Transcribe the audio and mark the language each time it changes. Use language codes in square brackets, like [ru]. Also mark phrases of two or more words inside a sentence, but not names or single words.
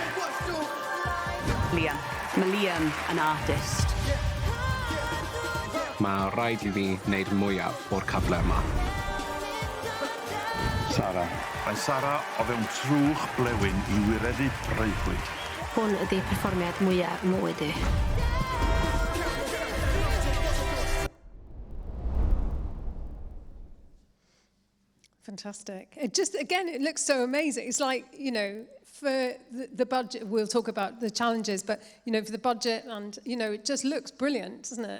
[cy] Liam. Mae Liam yn artist. Mae rhaid i fi wneud mwyaf o'r cyfle yma. Sara. Mae Sara o fewn trwch blewyn i wireddu breuddwyd. Hwn ydy perfformiad mwyaf mywyd i. [en] Fantastic. It looks so amazing. It's like, for the budget, we'll talk about the challenges, but, for the budget and, it just looks brilliant, doesn't it?